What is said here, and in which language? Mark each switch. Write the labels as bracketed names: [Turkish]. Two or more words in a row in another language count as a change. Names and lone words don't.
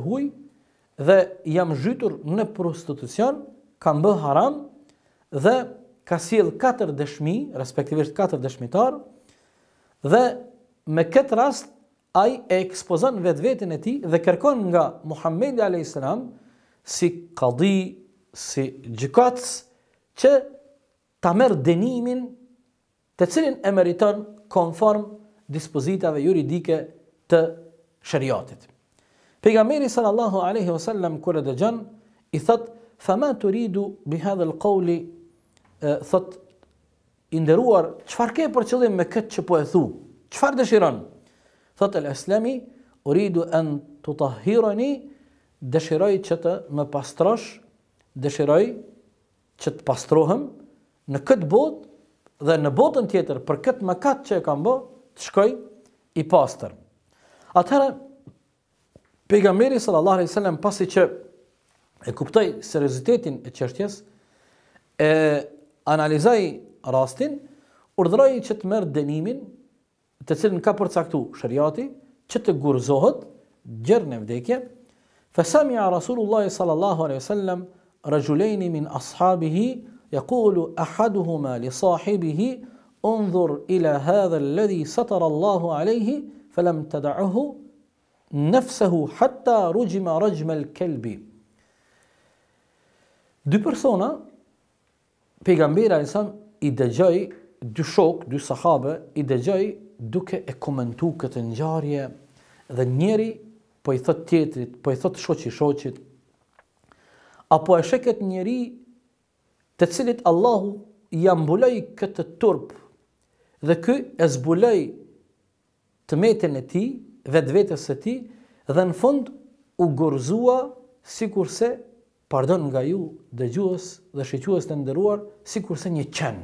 [Albanian] huaj dhe jam zhytur në prostitucion, kam bë haram dhe ka sjell 4 dëshmi, respektivisht 4 dëshmitar, dhe me këtë rast ai e ekspozon vetveten e tij dhe kërkon nga Muhamedi [Arabic] عليه السلام [Albanian] si qadi, si gjykatës, që ta merr dënimin të cilin e meriton konform dispozitave juridike të shariatit. Pejgamberi [Arabic] صلى الله عليه وسلم [Albanian] kur e dëgjon i thot: [Arabic] "فما تريد بهذا القول", [Albanian] thot i nderuar, çfarë ke për qëllim me këtë që po e thu? Çfarë dëshiron? Thot al-Aslami: [Arabic] "أريد أن تطهرني", [Albanian] dëshiroj që të më pastrosh, dëshiroj që të pastrohem në këtë botë dhe në botën tjetër për këtë mëkat që e kam bë, të shkoj i pastër. Atëherë pejgamberi [Arabic] صلى الله عليه وسلم [Albanian] pasi që e kuptoi seriozitetin e çështjes, e analizoi rastin, urdhëroi që të merr dënimin të cilin ka përcaktuar shariati, që të gurzohet gjerë në vdekje. [Arabic] فسمع رسول الله صلى الله عليه وسلم رجلين من أصحابه يقول أحدهما لصاحبه انظر إلى هذا الذي ستر الله عليه فلم تدعه نفسه حتى رجم رجم الكلب. [Albanian] Dy persona, pejgamberi [Arabic] عليه السلام [Albanian] i dëgjoi, dy shok, dy sahabe i dëgjoi duke e komentuar këtë ngjarje dhe njëri po i thot tjetrit, po i thot shoqit, apo e sheket njeri të cilit Allahu ja mbuloi këtë turp dhe ky e zbuloi tmetin e tij, vetvetes së tij, dhe në fund u gorzua sikurse, pardon nga ju dëgjues dhe shiques të nderuar, sikurse një qen.